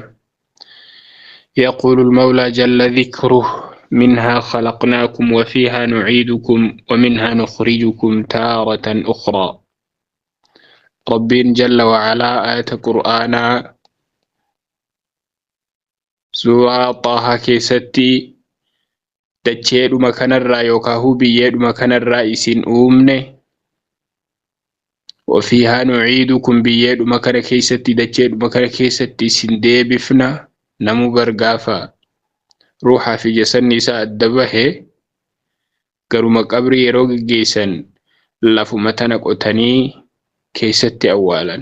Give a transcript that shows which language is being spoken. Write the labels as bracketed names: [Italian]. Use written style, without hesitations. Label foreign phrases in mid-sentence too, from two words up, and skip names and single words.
[Arabic] يقول المولى جل ذكره: منها خلقناكم وفيها نعيدكم ومنها نخرجكم تارة أخرى. رب جل وعلا آية قرآنا سورة طه [Oromo] كيستي dacheedhuma kanarraa yookaan biyyeedhuma kanarraa isin uumne, [Arabic] وفيها نعيدكم [Oromo] biyyeedhuma kana keessatti dacheedhuma kana keessatti isin deebifna. Namu gargaafa ruuxaa fi jasanni isaa adda bahe garuma qabrii yeroo geggeessan lafuma tana qotanii keessatti awwaalan.